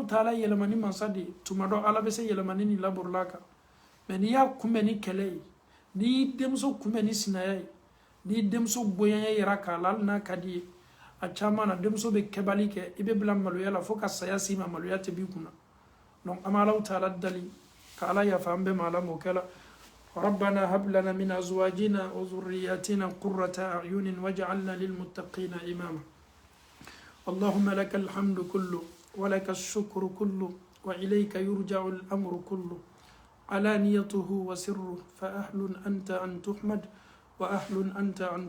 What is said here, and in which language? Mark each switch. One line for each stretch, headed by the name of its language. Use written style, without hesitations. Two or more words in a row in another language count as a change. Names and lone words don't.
Bambara: taala yɛlɛmani mansa de ye tuma dɔ ala bɛ se yɛlɛmani ni laburula kan mɛ n'i y'a kunbɛn ni kɛlɛ ye n'i y'i denmuso kunbɛn ni sinaya ye n'i denmuso bonya yɛrɛ k'a la hali n'a ka di ye a caman na denmuso bɛ kɛbali kɛ i bɛ bila maloya la fo ka saya s'i ma maloya tɛ b'i kunna donc an bɛ Alahu taala dali ka ala yafa an bɛɛ ma ala m'o kɛla
Arabic: ربنا هب لنا من أزواجنا وذرياتنا قرة أعين واجعلنا للمتقين إماما اللهم لك الحمد كله ولك الشكر كله وإليك يرجع الأمر كله علانيته وسره فأهل أنت أن تحمد وأهل أنت أن